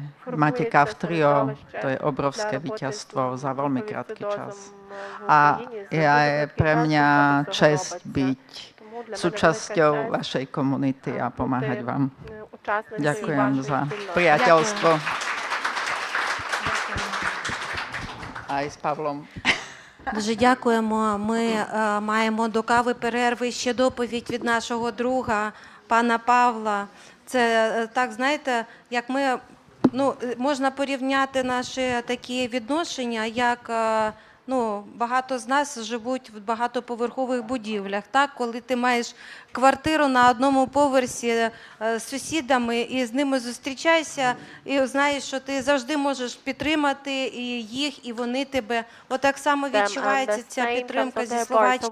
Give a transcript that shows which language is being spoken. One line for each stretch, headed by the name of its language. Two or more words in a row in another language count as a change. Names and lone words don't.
Slovak: Máte Kaftrio, to je obrovské víťazstvo za veľmi krátky čas. A je pre mňa čest byť súčasťou vašej komunity a pomáhať vám. Ďakujem za priateľstvo. Aj s Pavlом.
Ukrainian: Дуже дякуємо. Ми маємо до кави перерви ще доповідь від нашого друга, пана Павла. Це так, знаєте, як ми, можна порівняти наші такі відношення, як ну, багато з нас живуть в багатоповерхових будівлях, так? Коли ти маєш квартиру на одному поверсі з сусідами і з ними зустрічаєшся, і знаєш, що ти завжди можеш підтримати і їх, і вони тебе. Отак само відчувається ця підтримка зі Словаччини.